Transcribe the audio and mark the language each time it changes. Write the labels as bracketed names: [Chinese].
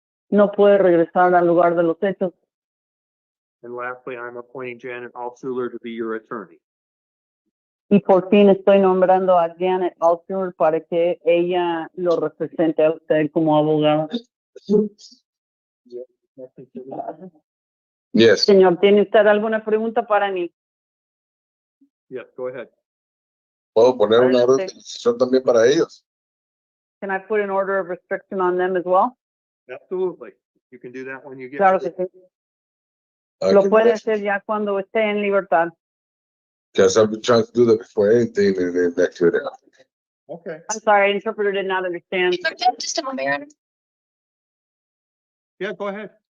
[Spanish] No puede regresar al lugar de los hechos. [English] And lastly, I'm appointing Janet Altshuler to be your attorney. [Spanish] Y por fin estoy nombrando a Janet Altshuler para que ella lo represente a usted como abogada. [English] Yes. [Spanish] Señor, ¿tiene usted alguna pregunta para mí? [English] Yes, go ahead. [Spanish] ¿Puedo poner una Adelante. orden de restricción también para ellos? [English] Can I put an order of restriction on them as well? Absolutely. You can do that when you get. [Spanish] Claro que sí. Lo puede hacer ya cuando esté en libertad. [English] Because I've been trying to do that before anything and then back to it. Okay. I'm sorry, interpreter did not understand. Just a moment, Your Honor. Yeah, go ahead.